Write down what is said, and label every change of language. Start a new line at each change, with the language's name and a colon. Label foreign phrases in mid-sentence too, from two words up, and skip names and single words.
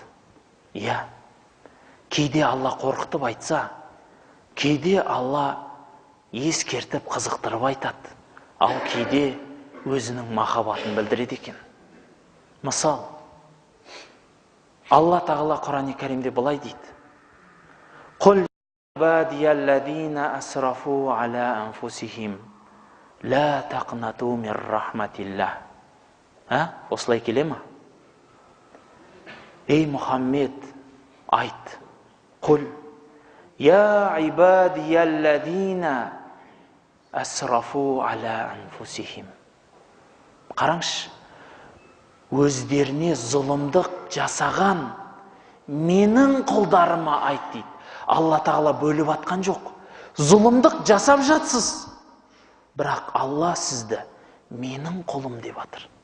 Kazakh: Иә, кейде Алла қорқытып айтса, кейде Алла ескертіп қызықтырып айтады, ал кейде өзінің махаббатын білдіреді екен. Мысал, Алла тағала Құран-ы Кәрімде былай дейді:
Arabic: «قل عبادي الذين أسرفوا على أنفسهم لا تقنطوا من رحمة الله».
Kazakh: Осылай келе ма? Ей Мұхаммед, айт.
Arabic: قل يا عبادي الذين أسرفوا على أنفسهم.
Kazakh: Қараңшы, өздеріне зұлымдық жасаған менің құлдарыма айт дейді. Алла тағала бөліп атқан жоқ. Зұлымдық жасап жатсыз, бірақ Алла сізді менің құлым деп атыр.